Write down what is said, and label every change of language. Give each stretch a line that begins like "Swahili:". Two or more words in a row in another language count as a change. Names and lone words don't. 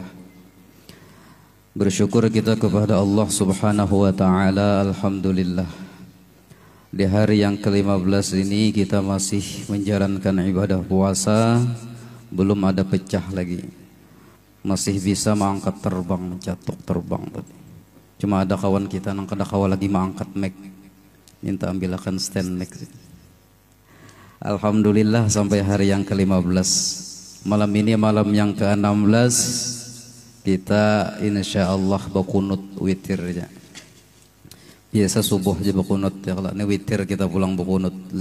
Indonesian: Bersyukur kita kepada Allah
Arabic: سبحانه وتعالى.
Indonesian: Alhamdulillah, di hari yang ke-15 ini kita masih menjalankan ibadah puasa, belum ada pecah lagi. Masih bisa mengangkat terbang, mencatuk terbang tadi. Cuma ada kawan kita nang kada kawa lagi mengangkat mic. Minta ambilkan
English: stand mic.
Indonesian: Alhamdulillah sampai hari yang ke-15. Malam ini malam yang ke-16 kita insyaallah berkunut witirnya. Biasa subuh aja berkunut ya, kalau ini witir kita pulang berkunut.